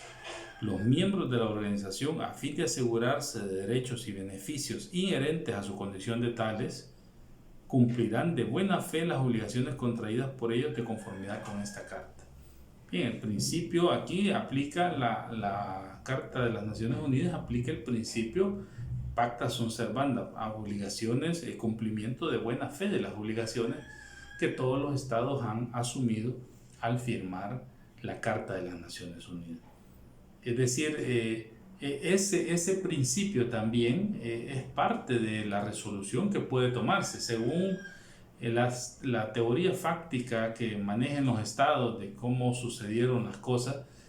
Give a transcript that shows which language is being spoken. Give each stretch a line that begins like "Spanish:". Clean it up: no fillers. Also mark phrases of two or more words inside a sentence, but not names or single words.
Spanish: Los miembros de la organización, a fin de asegurarse de derechos y beneficios inherentes a su condición de tales, cumplirán de buena fe las obligaciones contraídas por ellos de conformidad con esta carta. Bien, el principio aquí aplica la Carta de las Naciones Unidas, aplica el principio
Latin: pacta sunt servanda,
Spanish: a obligaciones, el cumplimiento de buena fe de las obligaciones que todos los estados han asumido al firmar la Carta de las Naciones Unidas. Es decir, ese principio también es parte de la resolución que puede tomarse según la teoría fáctica que manejan los estados de cómo sucedieron las cosas.